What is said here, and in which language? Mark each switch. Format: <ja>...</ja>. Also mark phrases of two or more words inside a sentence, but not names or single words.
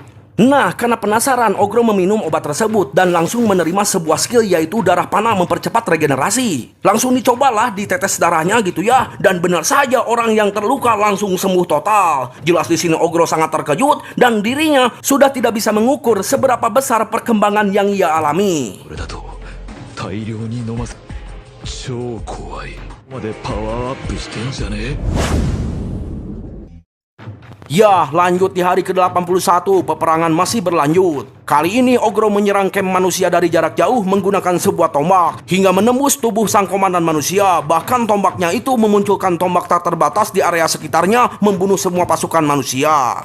<id>Nah, karena penasaran, Ogro meminum obat tersebut dan langsung menerima sebuah skill, yaitu darah panah mempercepat regenerasi. Langsung dicobalah ditetes darahnya gitu ya, dan benar saja orang yang terluka langsung sembuh total. Jelas di sini Ogro sangat terkejut dan dirinya sudah tidak bisa mengukur seberapa besar perkembangan yang ia alami.</id> <ja>これだと大量に飲ませ超怖いまでパワーアップしてんじゃねえ</ja> <id>Ya, lanjut di hari ke-81, peperangan masih berlanjut. Kali ini Ogro menyerang camp manusia dari jarak jauh menggunakan sebuah tombak hingga menembus tubuh sang komandan manusia. Bahkan tombaknya itu memunculkan tombak tak terbatas di area sekitarnya, membunuh semua pasukan manusia.</id>